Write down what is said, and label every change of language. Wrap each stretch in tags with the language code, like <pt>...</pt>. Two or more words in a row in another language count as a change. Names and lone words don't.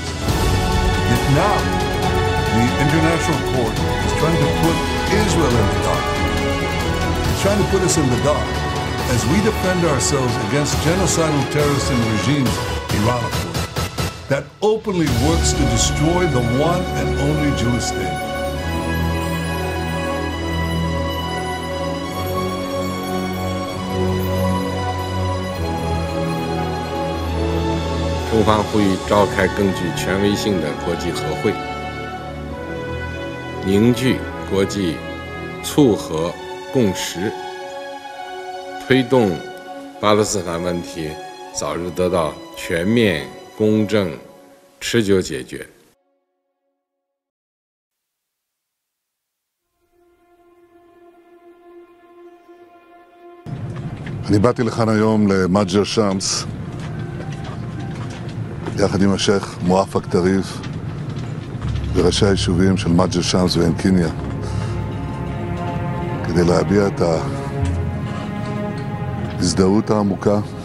<en>Yet now, the International Court is trying to put Israel in the dock. It's trying to put us in the dock as we defend ourselves against genocidal terrorists and regimes, Iran of course, that openly works to destroy the one and only Jewish state.</en> <zh>中方呼吁召开更具权威性的国际和会，凝聚国际促和共识，推动巴勒斯坦问题早日得到全面、公正、持久解决。</zh> <he>אני באתי לכאן היום למג'ר שמס יחד עם השייח מואפק טריף וראשי היישובים של מג'ר שמס ועין קיניה כדי להביע את ההזדהות העמוקה</he>